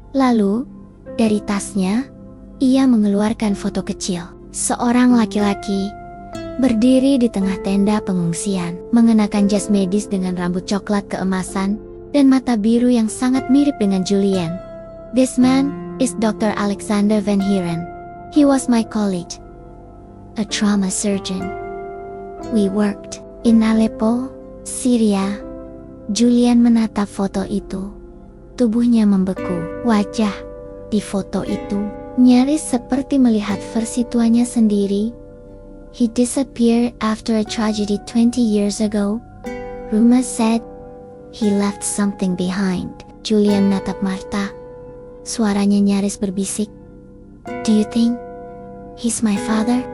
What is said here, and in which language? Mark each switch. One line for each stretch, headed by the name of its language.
Indonesian: Lalu, dari tasnya, ia mengeluarkan foto kecil. Seorang laki-laki berdiri di tengah tenda pengungsian, mengenakan jas medis dengan rambut coklat keemasan dan mata biru yang sangat mirip dengan Julian.
English: This man is Dr. Alexander Van Heeren. He was my colleague, a trauma surgeon. We worked in Aleppo, Syria.
Indonesian: Julian menatap foto itu. Tubuhnya membeku. Wajah di foto itu nyaris seperti melihat versi tuanya sendiri
English: He disappeared after a tragedy 20 years ago. Rumors said he left something behind.
Indonesian: Julian menatap Martha. Suaranya nyaris berbisik.
English: Do you think he's my father?